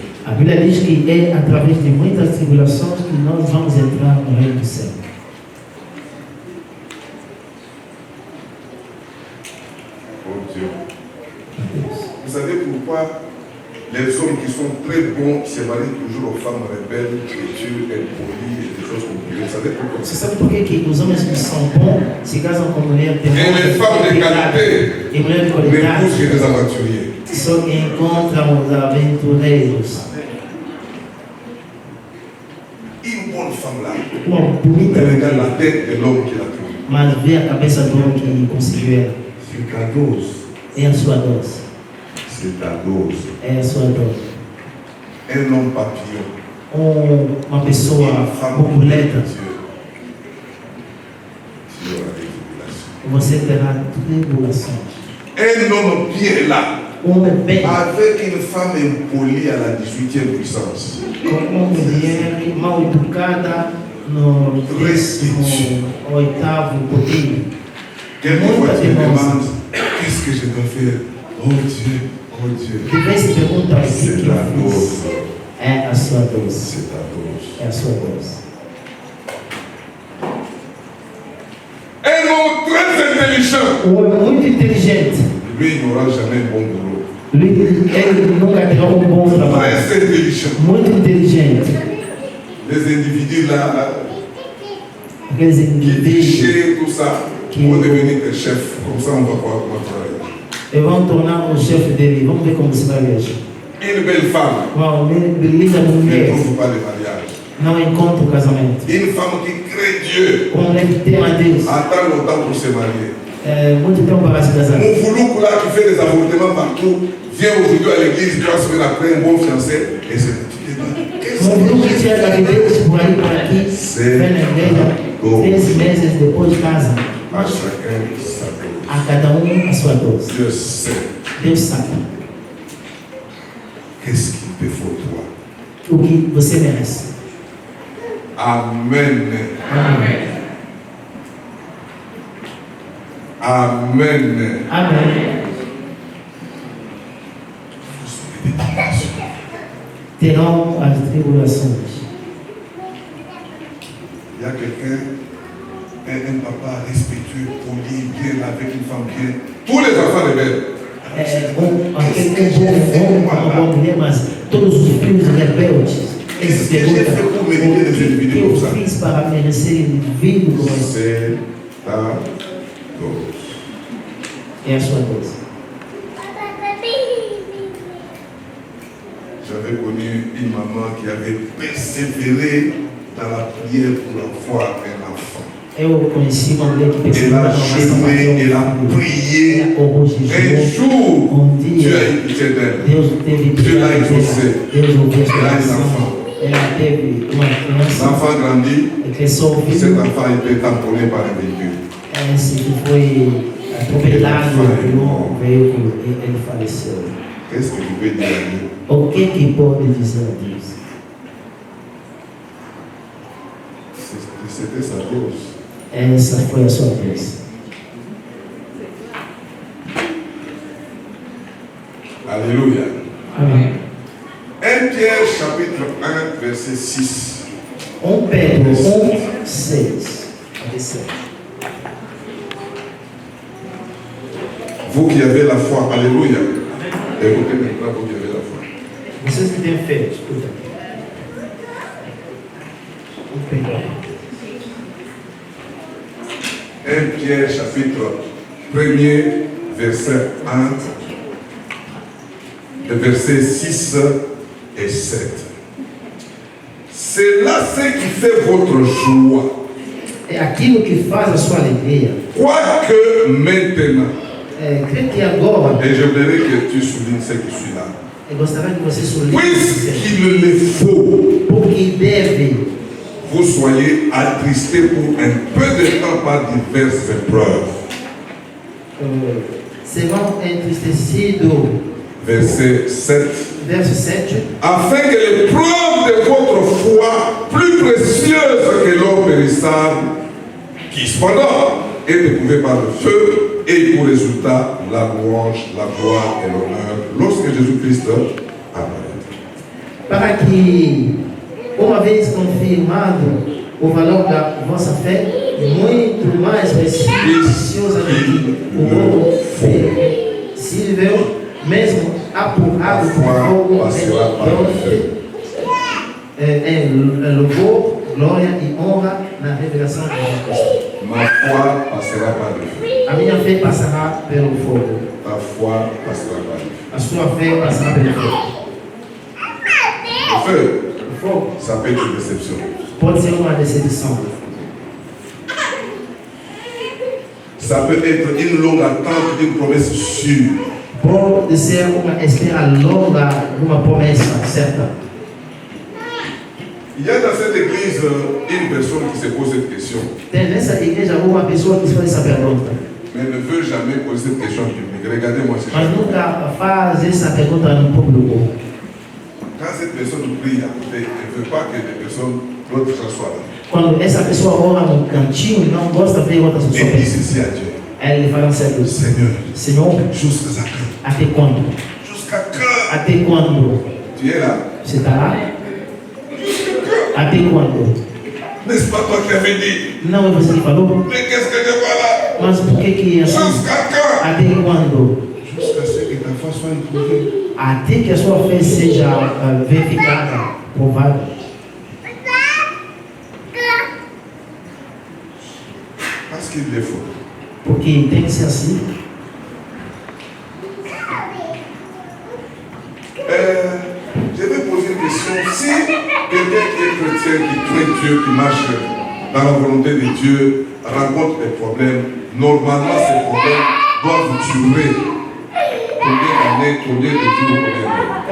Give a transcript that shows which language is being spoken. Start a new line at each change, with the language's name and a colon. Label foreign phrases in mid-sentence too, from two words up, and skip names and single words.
Portuguese: A Bíblia diz que é através de muitas tribulações que nós vamos entrar no reino do céu.
French: Oh Dieu. Vous savez pourquoi les hommes qui sont très bons se marient toujours aux femmes rebelles, têtues, impolies et des choses compliquées? Vous savez pourquoi?
Portuguese: Você sabe por que os homens que são bons se casam com mulheres
French: Et les femmes de qualité
Portuguese: e mulheres de
French: n'épousent que
Portuguese: qualidade
French: des aventuriers.
Portuguese: só encontram os aventureiros?
French: Une bonne femme là,
Portuguese: Uma bonita
French: elle regarde
Portuguese: mulher,
French: la tête de l'homme qui l'a trouvée.
Portuguese: mas vê a cabeça do homem que conseguiu ela.
French: C'est ta dose.
Portuguese: É a sua dose.
French: C'est ta dose.
Portuguese: É a sua dose.
French: Un homme papillon.
Portuguese: Uma pessoa
French: Une femme de
Portuguese: borboleta,
French: Dieu. Tu auras des tribulations.
Portuguese: você terá tribulações.
French: Un homme bien là,
Portuguese: Homem bem,
French: avec une femme impolie à la 18e puissance.
Portuguese: com uma mulher mal educada no 18º poder.
French: Quelquefois tu te demandes, qu'est-ce que je dois faire? Oh Dieu, oh Dieu.
Portuguese: De vez se pergunta o que
French: C'est
Portuguese: que
French: ta
Portuguese: eu
French: dose.
Portuguese: fiz. É a sua dose.
French: C'est ta dose.
Portuguese: É a sua dose.
French: Un homme très intelligent.
Portuguese: Um homem muito inteligente.
French: Lui, il n'aura jamais un bon boulot.
Portuguese: Ele nunca terá um bom trabalho.
French: Très intelligent.
Portuguese: Muito inteligente.
French: Les individus là,
Portuguese: Aqueles
French: qui
Portuguese: indivíduos
French: gèrent tout ça, vont devenir des chefs. Comme ça, on va voir comment travailler.
Portuguese: que vão tornar o chefe dele. Vamos ver como você vai reagir.
French: Une belle femme
Portuguese: Uma beleza
French: ne
Portuguese: mulher
French: trouve pas de mariage.
Portuguese: não encontra o casamento.
French: Une femme qui crée Dieu
Portuguese: Uma mulher que tem a Deus.
French: attend longtemps pour se marier.
Portuguese: Muito tempo para se casar.
French: Mon foulouk là qui fait des avortements partout, vient aujourd'hui à l'église 3 semaines après un bon fiancé et c'est qu'est-ce
Portuguese: Um grupo que que tinha gravidez por aí, por aqui, vem na igreja, 3 meses depois casa.
French: à chacun sa dose.
Portuguese: A cada a sua dose.
French: Dieu sait
Portuguese: Deus sabe
French: qu'est-ce qu'il te faut toi.
Portuguese: o que você merece.
French: Amen.
Portuguese: Amém.
French: Amen.
Portuguese: Amém.
French: Vous avez des tribulations.
Portuguese: Terão as tribulações.
French: Il y a quelqu'un un papa respectueux, poli, bien, avec une femme bien. Tous les enfants rebelles.
Portuguese: Bom mulher, mas todos os filhos rebeldes. Eles perguntam o que eu fiz para merecer indivíduo como esse.
French: C'est ta dose.
Portuguese: É a sua dose.
French: J'avais connu une maman qui avait persévéré dans la prière pour avoir un enfant.
Portuguese: Eu conheci uma mulher que
French: Elle a jeûné, elle a prié. Un jour, Dieu a eu pitié d'elle.
Portuguese: Deus teve
French: Dieu l'a exaucé.
Portuguese: Deus ouviu
French: Elle a
Portuguese: a
French: un
Portuguese: oração.
French: enfant.
Portuguese: Ela teve uma criança.
French: L'enfant grandit.
Portuguese: Cresceu o
French: Cet
Portuguese: filho.
French: enfant a été tamponné par un véhicule.
Portuguese: Esse que foi atropelado por um veículo e ele faleceu.
French: Qu'est-ce que tu peux dire à Dieu?
Portuguese: O que pode dizer a Deus?
French: C'était sa dose.
Portuguese: Essa foi a sua vez.
French: Alléluia.
Portuguese: Amém.
French: 1 Pierre chapitre 1 verset 6.
Portuguese: 1 Pedro 1, 6 a 7.
French: Vous qui avez la foi, alléluia. Écoutez maintenant, vous qui avez la foi.
Portuguese: Vocês que têm fé, escuta. 1 Pedro.
French: 1 Pierre chapitre 1er verset 1, versets 6 et 7. C'est là ce qui fait votre joie.
Portuguese: É aquilo que faz a sua alegria.
French: Quoique maintenant,
Portuguese: Creio que agora,
French: et j'aimerais que tu soulignes ce qui suit là.
Portuguese: eu gostaria que você sublinhe
French: Puisqu'il le faut,
Portuguese: porque deve
French: vous soyez attristés pour un peu de temps par diverses épreuves.
Portuguese: serão entristecidos.
French: Verset 7.
Portuguese: Verso 7.
French: Afin que l'épreuve de votre foi, plus précieuse que l'or périssable, qui cependant est éprouvée par le feu, ait pour résultat la louange, la gloire et l'honneur lorsque Jésus-Christ apparaîtra.
Portuguese: Para que, uma vez confirmado o valor da vossa fé, muito mais preciosa do que o ouro perecível, mesmo apurado por fogo, em louvor, glória e honra na revelação de Jesus Cristo.
French: Ma foi passera par le feu.
Portuguese: A minha fé passará pelo fogo.
French: Ta foi passera par le feu.
Portuguese: A sua fé passará pelo fogo.
French: Le feu,
Portuguese: O fogo
French: ça peut être une déception.
Portuguese: pode ser uma decepção.
French: Ça peut être une longue attente d'une promesse sûre.
Portuguese: Pode ser uma espera longa de uma promessa certa.
French: Il y a dans cette église une personne qui se pose cette question,
Portuguese: Tem nessa igreja uma pessoa que se faz essa pergunta,
French: mais ne veut jamais poser cette question biblique. Regardez-moi ce
Portuguese: mas que nunca faz essa pergunta no público.
French: quand cette personne prie à côté, elle ne veut pas que les personnes, l'autre gens soient là.
Portuguese: Quando essa pessoa ora no cantinho, não gosta de ver outras
French: Et
Portuguese: pessoas.
French: dit ceci à Dieu,
Portuguese: Aí ele fala certo,
French: Seigneur,
Portuguese: Senhor,
French: jusqu'à quand?
Portuguese: até quando?
French: Jusqu'à quand?
Portuguese: Até quando?
French: Tu es là.
Portuguese: Você está lá? Até quando?
French: N'est-ce pas toi qui avais dit?
Portuguese: Não é você que falou?
French: Mais qu'est-ce que Dieu va là?
Portuguese: Mas por que é assim?
French: Jusqu'à quand?
Portuguese: Até quando?
French: Jusqu'à ce que ta foi soit éprouvée.
Portuguese: Até que a sua fé seja verificada, provada.
French: Parce qu'il le faut.
Portuguese: Porque tem que ser assim.
French: Je vais poser une question. Si quelqu'un qui est chrétien, qui craint Dieu, qui marche dans la volonté de Dieu, rencontre des problèmes, normalement ces problèmes doivent durer combien d'années, combien de jours, combien d'heures?